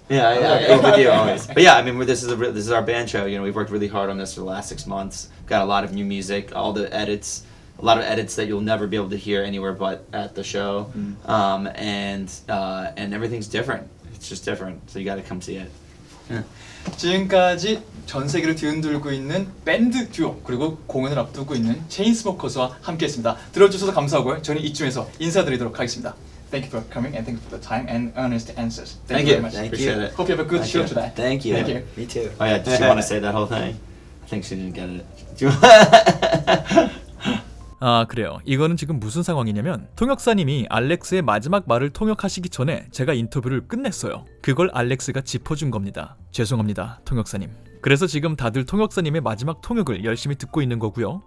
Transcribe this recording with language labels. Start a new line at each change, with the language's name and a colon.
English: Yeah, with you always. But yeah, I mean, this is our band show. You know, we've worked really hard on this for the last 6 months. Got a lot of new music, all the edits. A lot of edits that you'll never be able to hear anywhere but at the show, and everything's different. It's just different, so you got to come see it.
Korean: 지금까지 전 세계를 뒤흔들고 있는 밴드 듀오, 그리고 공연을 앞두고 있는 체인스모커스와 함께했습니다. 들어주셔서 감사하고요. 저는 이쯤에서 인사드리도록 하겠습니다.
English: Thank you for coming, and thank you for the time and earnest answers. Thank you very much. Appreciate it. Hope you have a good show today. Thank you. Thank you. Me too. Oh yeah, did you want to say that whole thing? I think she didn't get it.
Korean: 아, 그래요. 이거는 지금 무슨 상황이냐면 통역사님이 알렉스의 마지막 말을 통역하시기 전에 제가 인터뷰를 끝냈어요. 그걸 알렉스가 짚어준 겁니다. 죄송합니다, 통역사님. 그래서 지금 다들 통역사님의 마지막 통역을 열심히 듣고 있는 거고요.